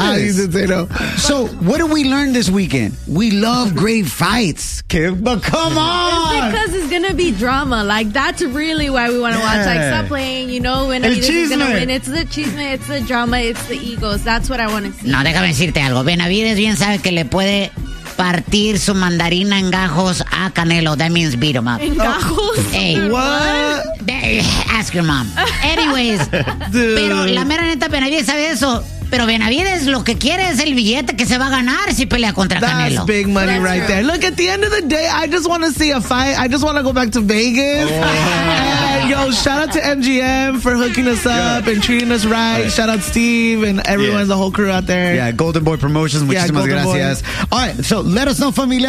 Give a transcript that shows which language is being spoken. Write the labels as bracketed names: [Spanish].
[English] I used to say no. So, what did we learn this weekend? We love great fights, Kim, but come on. It's because it's going to be drama. Like, that's really why we want to watch. Like, stop playing, you know, when Benavides is going to win. It's the chisme, it's the drama, it's the egos. That's what I want to see. [Spanish] No, déjame decirte algo. Benavides bien sabe que le puede partir su mandarina en gajos a Canelo. [English] That means beat him up. [Spanish] ¿En gajos? [English] Hey. What? Ask your mom. Anyways. Dude. [Spanish] Pero la mera neta, Benavides sabe eso. Pero Benavides lo que quiere es el billete que se va a ganar si pelea contra [English] That's [Spanish] Canelo. [English] That's big money. That's right true. There. Look, at the end of the day, I just want to see a fight. I just want to go back to Vegas. Yo, shout out to MGM for hooking us up and treating us right. Shout out Steve and everyone, the whole crew out there. Yeah, Golden Boy Promotions. [Spanish] Muchísimas gracias. [English] Boy. All right, so let us know, familia.